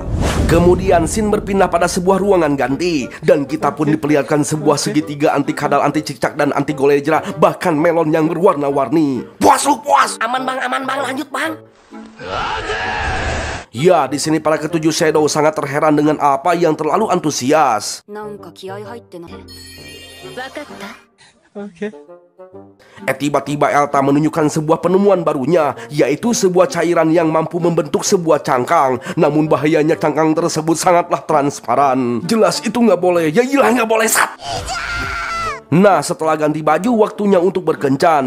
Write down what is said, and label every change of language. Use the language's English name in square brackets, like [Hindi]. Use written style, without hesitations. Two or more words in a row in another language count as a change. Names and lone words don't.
[Indonesian] Kemudian scene berpindah pada sebuah ruangan ganti dan kita pun diperlihatkan sebuah segitiga anti kadal, anti cicak dan anti golejra, bahkan melon yang berwarna-warni. Puas lu puas. Aman bang, lanjut bang. Ya, di sini para ketujuh Shadow sangat terheran dengan apa yang terlalu antusias. [Japanese] なんか気合入ってない。わかった。 [Indonesian] Tiba-tiba Elta menunjukkan sebuah penemuan barunya, yaitu sebuah cairan yang mampu membentuk sebuah cangkang. Namun bahayanya cangkang tersebut sangatlah transparan. Jelas itu nggak boleh, ya iyalah nggak boleh sat. Nah, setelah ganti baju, waktunya untuk berkencan.